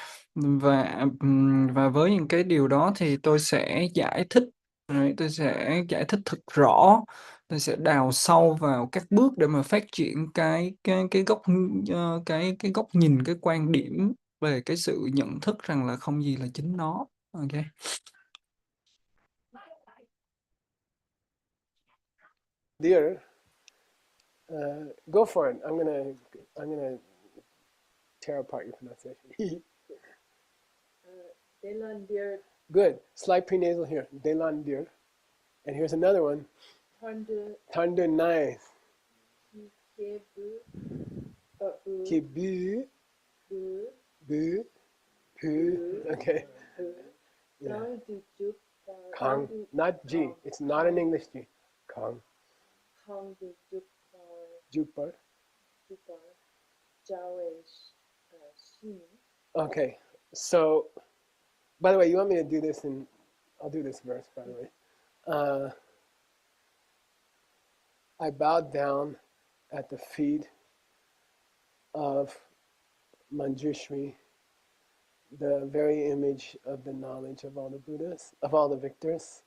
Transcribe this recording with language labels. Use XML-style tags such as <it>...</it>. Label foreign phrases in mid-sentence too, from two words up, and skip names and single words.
<vi>Và với những cái điều đó thì tôi sẽ giải thích, rồi tôi sẽ giải thích thật rõ, tôi sẽ đào sâu vào các bước để mà phát triển cái góc nhìn, cái quan điểm về cái sự nhận thức rằng là không gì là chính nó.</vi> <en>Ok. Dear, go for it. I'm gonna tear apart your pronunciation.</en> <bo>Delandir</bo> <en>Good. Slight prenasal here. Delandir. And here's another one.</en> <bo>Tande</bo> <en>Thunder nice.</en> <bo>Kebu Kibu. Bu Bu. Pu.</bo> <en>Okay. Yeah.</en> <bo>Tang du juk Kong.</bo> <en>Not G. It's not an English G. Kong.</en> <bo>Kang du juk Jukbar. Jupar Jawe Shin.</bo> <en>Okay. So, by the way, you want me to do this and I'll do this verse, by the way. I bowed down at the feet of Manjushri, the very image of the knowledge of all the Buddhas, of all the victors.</en>